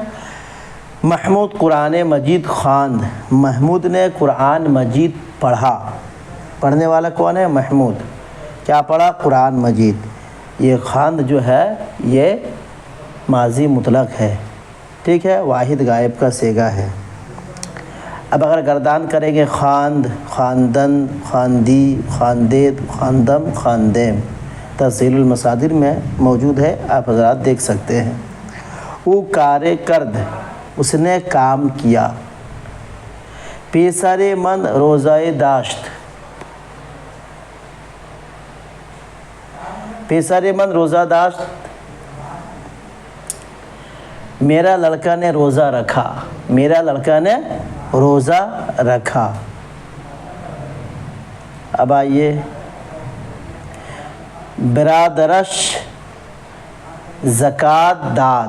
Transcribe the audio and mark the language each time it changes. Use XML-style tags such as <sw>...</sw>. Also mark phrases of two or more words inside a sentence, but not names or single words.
<fa>محمود قرآن مجید خواند،</fa> <ur>محمود نے قرآن مجید پڑھا۔ پڑھنے والا کون ہے؟ محمود۔ کیا پڑھا؟ قرآن مجید۔ یہ خواند جو ہے یہ ماضی مطلق ہے، ٹھیک ہے، واحد غائب کا صیغہ ہے۔ اب اگر گردان کریں گے</ur> <fa>خواند، خواندن، خواندی، خواندید، خواندم، خواندیم،</fa> <ur>تصحیح المصادر میں موجود ہے، آپ حضرات دیکھ سکتے ہیں۔</ur> <fa>او کار کرد</fa> <ur>اس نے کام کیا۔</ur> <fa>پیسر من روزہ داشت، پیسر من روزہ داشت،</fa> <ur>میرا لڑکا نے روزہ رکھا، میرا لڑکا نے روزہ رکھا۔ اب آئیے</ur> <fa>برادرش زکوٰۃ داد۔</fa>